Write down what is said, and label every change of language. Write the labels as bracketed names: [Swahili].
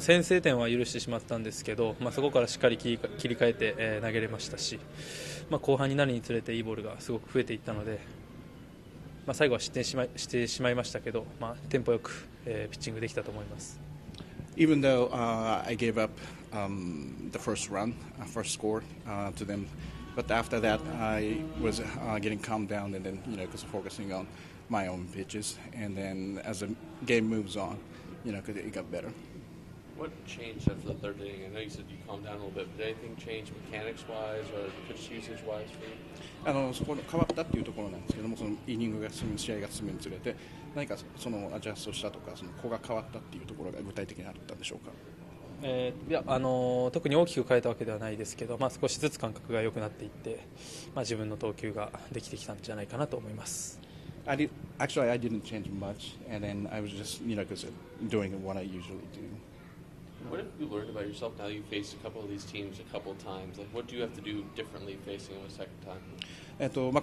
[Japanese] 先制点は許してしまったんですけど、そこからしっかり切り替えて、投げれましたし、後半になるにつれていいボールがすごく増えていったので。最後は失点してしまいましたけど、テンポよく、ピッチングできたと思います。 [English] Even though I gave up the first first score to them, but after that I was getting calmed down and then just focusing on my own pitches, and then as the game moves on, it got better. What changed after the third inning? I know you said you calmed down a little bit, but did anything change mechanics-wise or pitch usage-wise for you? [Japanese] そこの変わったっていうところなんですけども、そのイニングが進む、試合が進むにつれて、何かそのアジャストしたとか、その子が変わったっていうところが具体的にあったんでしょうか。いや特に大きく変えたわけではないですけど、少しずつ感覚が良くなっていって、自分の投球ができてきたんじゃないかなと思います。 [English] Actually, I didn't change much, and then I was just, doing what I usually do. What have you learned about yourself now that you faced a couple of these teams a couple of times? Like, what do you have to do differently facing them a second time?